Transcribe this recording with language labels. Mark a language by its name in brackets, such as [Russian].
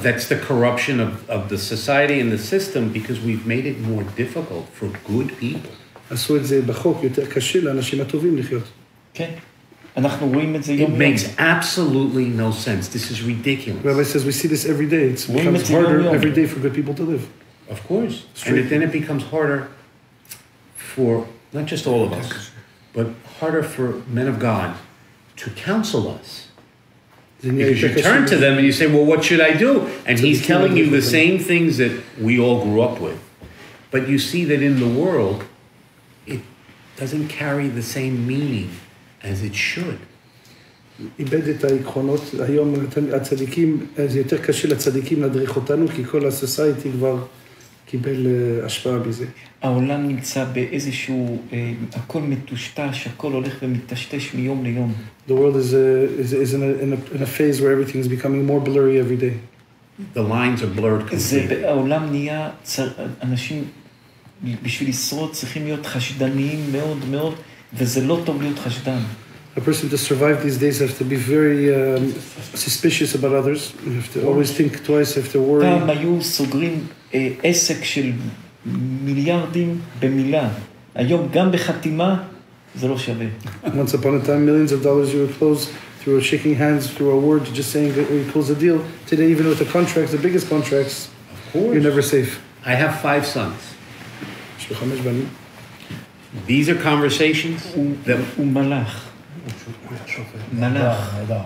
[English] That's the corruption of the society and the system because we've made it more difficult for good people. [Hebrew] עשו את זה בחוק, יותר קשה לאנשים הטובים לחיות. כן. אנחנו רואים את זה יום [English] It makes absolutely no sense. This is ridiculous. Rabbi says we see this every day. It becomes harder every day for good people to live. Of course. And then it becomes harder for not just all of us, but harder for men of God to counsel us. Because you turn to them and you say, well, what should I do? And he's telling you the same things that we all grew up with. But you see that in the world, it doesn't carry the same meaning as it should. [Hebrew] איבד את העקרונות. היום הצדיקים, זה יותר קשה לצדיקים להדריך אותנו, כי כל הסוסייטי כבר קיבל השפעה בזה. העולם נמצא באיזשהו, הכל מטושטש, הכל הולך ומטשטש מיום ליום. [English] The world is in a phase where everything is becoming more blurry every day. The lines are blurred completely. [Hebrew] העולם נהיה, אנשים בשביל לשרוד צריכים להיות חשדניים מאוד מאוד, וזה לא טוב להיות חשדן. [English] A person to survive these days have to be very suspicious about others. You have to always think twice, have to worry. [Hebrew] פעם היו סוגרים עסק של מיליארדים במילה. היום גם בחתימה זה לא שווה. [English] Once upon a time, millions of dollars you would close through shaking hands, through a word, just saying that we close a deal. Today, even with the contracts, the biggest contracts, you're never safe. I have 5 sons. These are conversations that... [Hebrew] הוא מלאך. מלאך.